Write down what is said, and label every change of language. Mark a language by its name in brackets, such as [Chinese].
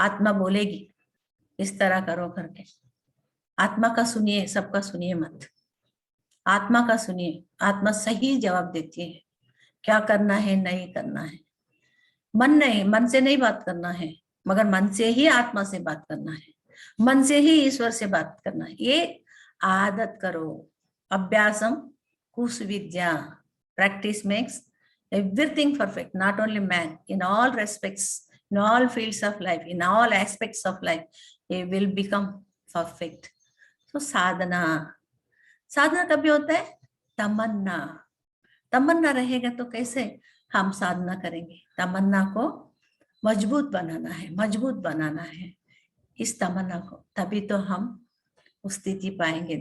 [Hindi] आत्मा बोलेगी इस तरह करो करके। आत्मा का सुनिए, सबका सुनिए मत। आत्मा का सुनिए, आत्मा सही जवाब देती है क्या करना है नहीं करना है। मन से नहीं बात करना है, मगर मन से ही आत्मा से बात करना है, मन से ही ईश्वर से बात करना है। ये आदत करो। [Sanskrit] अभ्यासम कुसुविद्या, [English] Practice makes everything perfect, not only man, in all respects, in all fields of life, in all aspects of life, it will become perfect. [Hindi] So साधना कभी होता है तमन्ना रहेगा तो कैसे हम साधना करेंगे। तमन्ना को मजबूत बनाना है इस तमन्ना को, तभी तो हम उस स्थिति पाएंगे।